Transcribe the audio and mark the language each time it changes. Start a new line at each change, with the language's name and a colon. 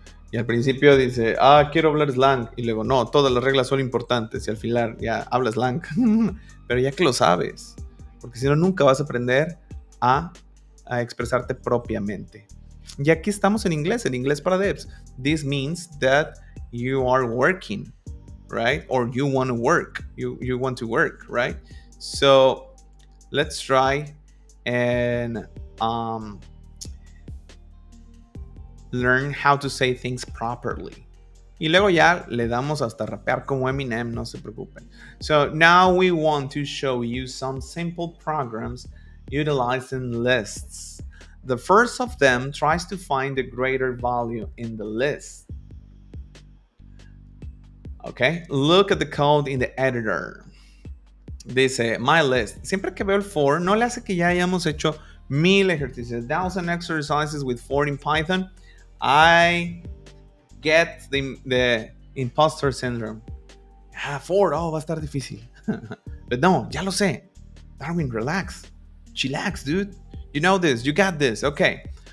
Spanish: Y al principio dice, quiero hablar slang, y luego, no, todas las reglas son importantes, y al final ya habla slang, pero ya que lo sabes, porque si no nunca vas a aprender a expresarte propiamente. Y aquí estamos en inglés para devs.
English: This means that you are working, right? Or you want to work. You want to work, right? So let's try and learn how to say things properly.
Spanish: Y luego ya le damos hasta rapear como Eminem, no se preocupen.
English: So now we want to show you some simple programs utilizing lists. The first of them tries to find the greater value in the list. Okay, look at the code in the editor.
Spanish: Dice,
English: my list.
Spanish: Siempre que veo el for, no le hace que ya hayamos hecho 1000 ejercicios.
English: 1000 exercises with for in Python. I get the imposter syndrome. For,
Spanish: va a estar difícil.
English: But
Spanish: no, ya lo sé.
English: Darwin, relax. Chillax, dude. You know this. You got this. Okay.